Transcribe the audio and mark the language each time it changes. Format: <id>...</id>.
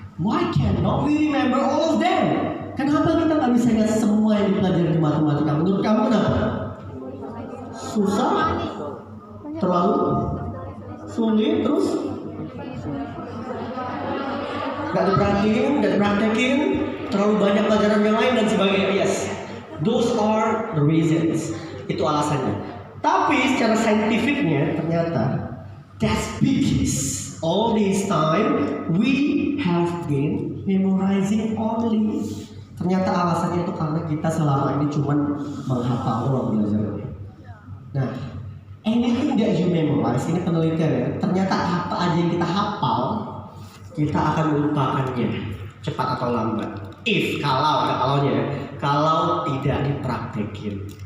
<en>Why cannot we remember all of them?</en> <id>Kenapa kita nggak bisa ingat semua yang dipelajari di matematika? Menurut kamu kenapa? Susah? Terlalu sulit? Terus? Gak dipraktekin? Terlalu banyak pelajaran yang lain dan sebagainya?</id> <en>Yes, those are the reasons.</en> <id>Itu alasannya. Tapi secara saintifiknya ternyata</id> <en>that's because all this time we have been memorizing only.</en> <id>Ternyata alasannya itu karena kita selama ini cuma menghafal doang belajarnya.</id> <en>Nah, anything that you memorize,</en> <id>ini penelitian ya. Ternyata apa aja yang kita hafal, kita akan melupakannya cepat atau lambat. Kalau ada kalaunya ya, kalau tidak dipraktekin.</id>